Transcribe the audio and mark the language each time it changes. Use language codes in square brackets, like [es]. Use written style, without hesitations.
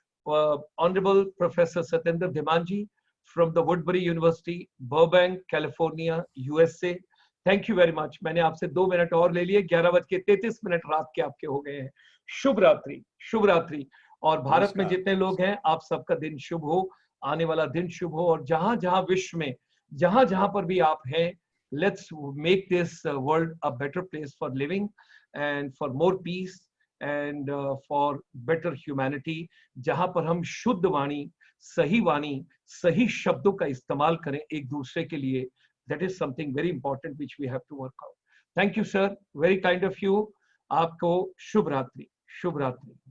[en] Honourable professor Satyendra Dhiman from the Woodbury university, Burbank, California, USA. Thank you very much. [hi] मैंने आपसे 2 minute और ले लिए. 11:33 रात के आपके हो गए हैं. शुभ रात्रि, शुभ रात्रि. और भारत में जितने लोग हैं, आप सबका दिन शुभ हो, आने वाला दिन शुभ हो. और जहां जहां विश्व में जहां जहां पर भी आप हैं, [en] let's make this world a better place for living and for more peace and for better humanity. [hi] जहां पर हम शुद्ध वाणी, सही शब्दों का इस्तेमाल करें एक दूसरे के लिए. [en] That is something very important which we have to work out. Thank you, sir. Very kind of you. [hi] आपको शुभ रात्रि, शुभ रात्रि.